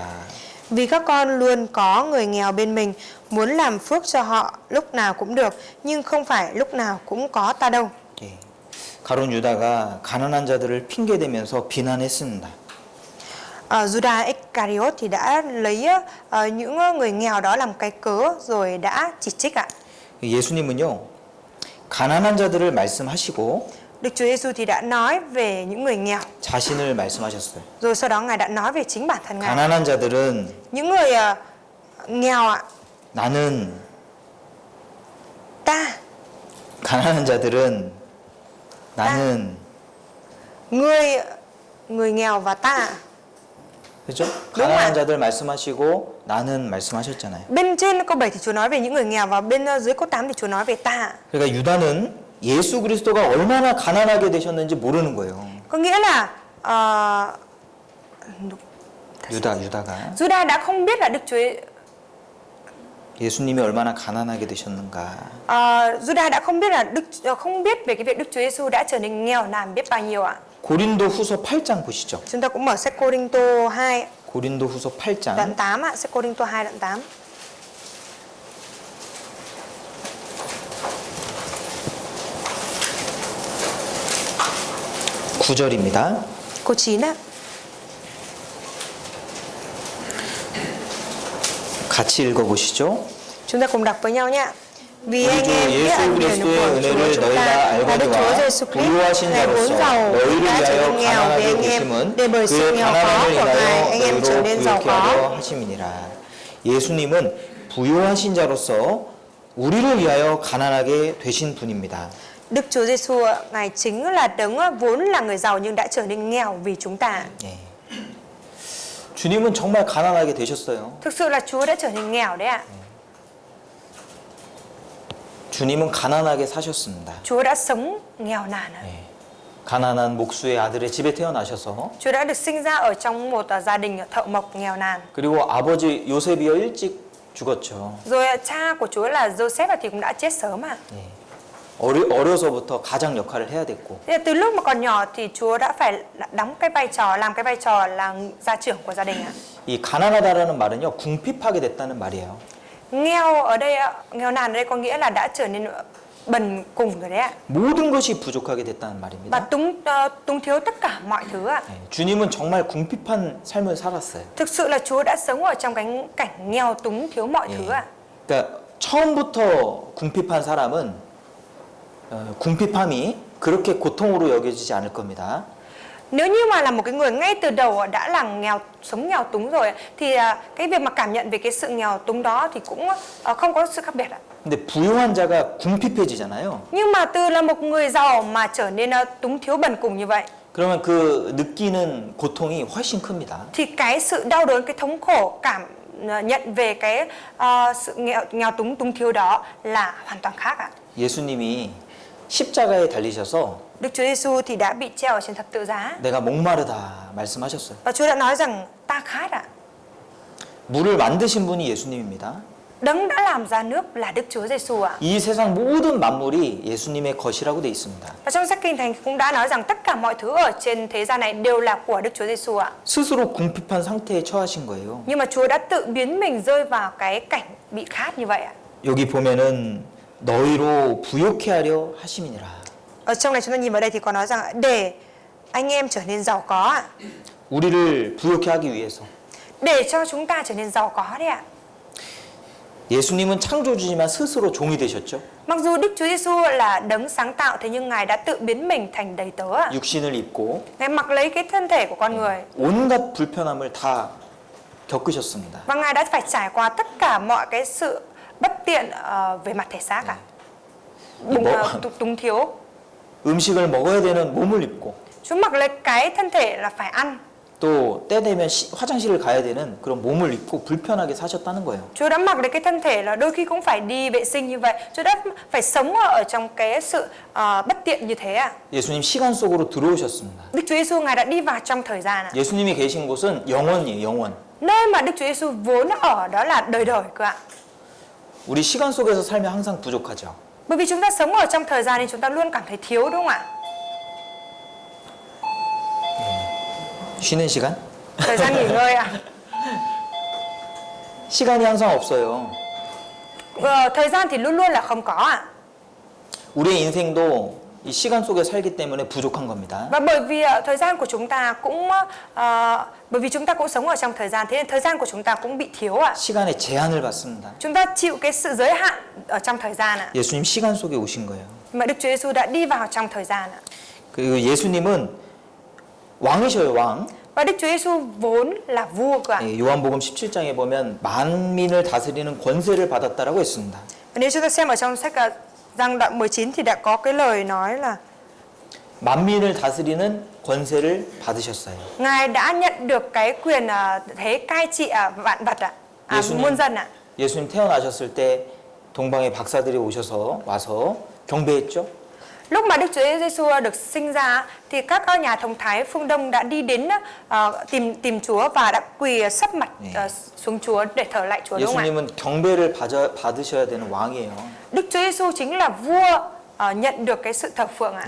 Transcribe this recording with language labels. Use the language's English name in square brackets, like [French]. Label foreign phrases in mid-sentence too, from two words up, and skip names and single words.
[Vietnamese] Vì các con luôn có người nghèo bên mình, muốn làm phước cho họ lúc nào cũng được, nhưng không phải lúc nào cũng có ta đâu. [Korean] 예. 가룟 유다가 가난한 자들을 핑계대면서 비난했습니다. [Vietnamese] Judas Iscariot thì đã lấy những người nghèo đó làm cái cớ rồi đã chỉ trích ạ. [Korean] 예수님은요, 가난한 자들을 말씀하시고 [Vietnamese] Đức Chúa Giêsu thì đã nói về những người nghèo, [Korean] 자신을 말씀하셨어요. [Vietnamese] rồi sau đó Ngài đã nói về chính bản thân Ngài. [Korean] 가난한 자들은 [Vietnamese] Những người nghèo ạ, [Korean] 나는, [Vietnamese] ta, [Korean] 가난한 자들은 나는, [Vietnamese] người nghèo và ta. [Korean] 그렇죠? [Vietnamese] đúng [Korean] 가난한 [Vietnamese] ạ. [Korean] 자들 말씀하시고 나는 말씀하셨잖아요. [Vietnamese] Bên trên câu 7 thì Chúa nói về những người nghèo và bên dưới câu 8 thì Chúa nói về ta. [Korean] 그러니까 유다는 예수 그리스도가 얼마나 가난하게 되셨는지 모르는 거예요. [Vietnamese] Có nghĩa là [Korean] 유다가 [Vietnamese] Judas đã không biết là Đức Chúa [Korean] 예수님이 얼마나 가난하게 되셨는가. [Vietnamese] Judas đã không biết là không biết về cái việc Đức Chúa Giêsu đã trở nên nghèo nàn biết bao nhiêu ạ. [Korean] 고린도 후서 8장 보시죠. [Vietnamese] Chúng ta cũng mở sách Cô-rinh-tô 2 [Korean] 고린도 후서 8장 [Vietnamese] đoạn 8 ạ, sách Cô-rinh-tô 2 đoạn 8. [Korean] (9절입니다) [Vietnamese] Câu 9 ạ. [Korean] 같이 읽어보시죠. [Vietnamese] Chúng ta cùng đọc với nhau nhé. Vì [Korean] 우리 [Vietnamese] anh [Korean] 주 [Vietnamese] em biết [Korean] 예수 [Vietnamese] ân điển [Korean] 그리스도의 [Vietnamese] của Chúa [Korean] 은혜를 [Vietnamese] chúng [Korean] 너희가 [Vietnamese] ta là Đức Chúa [Korean] 알거니와 [Vietnamese] Giêsu Christ, [Korean] 부유하신 [Vietnamese] Ngài vốn [Korean] 자로서 [Vietnamese] giàu [Korean] 너희를 [Vietnamese] đã trở [Korean] 위하여 [Vietnamese] nên nghèo vì [Korean] 가난하게 [Vietnamese] anh em, [Korean] 되심은 [Vietnamese] để bởi sự [Korean] 그 [Vietnamese] nghèo khó [Korean] 가난을 [Vietnamese] của Ngài [Korean] 인하여 [Vietnamese] anh em trở [Korean] 너희로 [Vietnamese] nên giàu [Korean] 부유케 하려 [Vietnamese] có. [Korean] 하심이니라. 예수님은 부유하신 자로서 우리를 위하여 가난하게 되신 분입니다. [Vietnamese] Đức Chúa Giêsu Ngài chính là đấng vốn là người giàu nhưng đã trở nên nghèo vì chúng ta. [Korean] 예. 주님은 정말 가난하게 되셨어요. [Vietnamese] Thực sự là Chúa đã trở nên nghèo đấy ạ. [Korean] 주님은 가난하게 사셨습니다. [Vietnamese] Chúa đã sống nghèo nàn ạ. [Korean] 예. 가난한 목수의 아들의 집에 태어나셔서 [Vietnamese] Chúa đã được sinh ra ở trong một gia đình thợ mộc nghèo nàn. [Korean] 그리고 아버지 요셉이요 일찍 죽었죠. [Vietnamese] Rồi cha của Chúa là Joseph thì cũng đã chết sớm ạ. [Korean] 예. 어려서부터 가장 역할을 해야 됐고 [Vietnamese] Thế từ lúc mà còn nhỏ thì Chúa đã phải đóng cái vai trò, làm cái vai trò là gia trưởng của gia đình ạ. [Korean] 이 가난하다라는 말은요 궁핍하게 됐다는 말이에요. [Vietnamese] Nghèo ở đây, nghèo nàn ở đây có nghĩa là đã trở nên bần cùng rồi đấy ạ. [Korean] 모든 것이 부족하게 됐다는 [Vietnamese] Và [Korean] 말입니다. [Vietnamese] túng thiếu tất cả mọi thứ ạ. [Korean] 예. 주님은 정말 궁핍한 삶을 살았어요. [Vietnamese] Thực sự là Chúa đã sống ở trong cái cảnh nghèo túng thiếu mọi thứ ạ. [Korean] 그러니까 처음부터 궁핍한 사람은 궁핍함이 그렇게 고통으로 여겨지지 않을 겁니다. [Vietnamese] Nếu như mà là một cái người ngay từ đầu đã là sống nghèo túng rồi thì cái việc mà cảm nhận về cái sự nghèo túng đó thì cũng không có sự khác biệt ạ. [Korean] 근데 부유한 자가 궁핍해지잖아요. [Vietnamese] Nhưng mà từ là một người giàu mà trở nên túng thiếu bần cùng như vậy [Korean] 그러면 그 느끼는 고통이 훨씬 큽니다. [Vietnamese] thì cái sự đau đớn, cái thống khổ cảm nhận về cái sự nghèo túng thiếu đó là hoàn toàn khác ạ. [Korean] 예수님이 십자가에 달리셔서 [Vietnamese] Đức Chúa Giêsu thì đã bị treo ở trên thập tự giá [Korean] 내가 목마르다 말씀하셨어요. [Vietnamese] và Chúa đã nói rằng ta khát ạ. [Korean] 물을 만드신 분이 예수님입니다. [Vietnamese] Đấng đã làm ra nước là Đức Chúa Giêsu ạ. [Korean] 이 세상 모든 만물이 예수님의 것이라고 돼 있습니다. [Vietnamese] Và trong sách Kinh Thánh cũng đã nói rằng tất cả mọi thứ ở trên thế gian này đều là của Đức Chúa Giêsu ạ. [Korean] 스스로 궁핍한 상태에 처하신 거예요. [Vietnamese] Nhưng mà Chúa đã tự biến mình rơi vào cái cảnh bị khát như vậy ạ. [Korean] 여기 보면은 너희로 부욕해 하려 하심이니라. [Vietnamese] Ở trong này chúng ta nhìn vào đây thì có nói rằng để anh em trở nên giàu có ạ. [Korean] 우리를 부욕해 하기 위해서. [Vietnamese] Để cho chúng ta trở nên giàu có đấy ạ. [Korean] 예수님은 창조주지만 스스로 종이 되셨죠. [Vietnamese] Mặc dù Đức Chúa Giêsu là đấng sáng tạo, thế nhưng Ngài đã tự biến mình thành đầy tớ ạ. [Korean] 육신을 입고 [Vietnamese] Ngài mặc lấy cái thân thể của con người [Korean] 온갖 불편함을 다 겪으셨습니다. [Vietnamese] và Ngài đã phải trải qua tất cả mọi cái sự bất tiện về mặt thể xác ạ. Túng thiếu. [Korean] 음식을 먹어야 되는 몸을 입고 [Vietnamese] Chúa mặc lấy cái thân thể là phải ăn. [Korean] 또 때 되면 화장실을 가야 되는 그런 몸을 입고 불편하게 사셨다는 거예요. [Vietnamese] Chúa đã mặc lấy cái thân thể là đôi khi cũng phải đi vệ sinh như vậy. Chúa đã phải sống ở trong cái sự bất tiện như thế ạ. [Korean] 예수님 시간 속으로 들어오셨습니다. [Vietnamese] Đức Chúa Giêsu Ngài đã đi vào trong thời gian ạ. [Korean] 예수님이 계신 곳은 영원이에요, 영원. [Vietnamese] Nơi mà Đức Chúa Giêsu vốn ở đó là đời đời cơ ạ. [Korean] 우리 시간 속에서 살면 항상 부족하죠. [Vietnamese] Bởi vì chúng ta sống ở trong thời gian nên chúng ta luôn cảm thấy thiếu, đúng không ạ? [Korean] 쉬는 시간? [Vietnamese] Thời gian nghỉ ngơi ạ. [Korean] 시간이 항상 없어요. [Vietnamese] Thời gian thì luôn luôn là không có ạ. [Korean] 우리의 인생도 이 시간 속에 살기 때문에 부족한 겁니다. [Vietnamese] Và bởi vì thời gian của chúng ta cũng bởi vì chúng ta cũng sống ở trong thời gian, thế nên thời gian của chúng ta cũng bị thiếu ạ. [Korean] 시간에 제한을 받습니다. [Vietnamese] Chúng ta chịu cái sự giới hạn ở trong thời gian ạ. [Korean] 예수님 시간 속에 오신 거예요. [Vietnamese] Mà Đức Chúa Giêsu đã đi vào trong thời gian ạ. [Korean] 그리고 예수님은 왕이셔요, 왕. [Vietnamese] Và Đức Chúa Giêsu vốn là vua cơ ạ. [Korean] 예, 요한복음 17장에 보면 만민을 다스리는 권세를 받았다라고 했습니다. [Vietnamese] Và nếu chúng ta xem ở trong sách Giăng đoạn 19 thì đã có cái lời nói là [Korean] 만민을 다스리는 권세를 받으셨어요. [Vietnamese] Ngài đã nhận được cái quyền thế cai trị vạn vật ạ, muôn dân ạ. [Korean] 예수님 태어나셨을 때 동방의 박사들이 와서 경배했죠. [Vietnamese] Lúc mà Đức Chúa Giêsu được sinh ra thì các nhà thông thái phương Đông đã đi đến tìm Chúa và đã quỳ sấp mặt xuống Chúa để thờ lại Chúa, đúng không ạ? [Korean] 예수님은 경배를 받으셔야 되는 왕이에요. [Vietnamese] Đức Chúa Giêsu chính là vua nhận được cái sự thờ phượng ạ.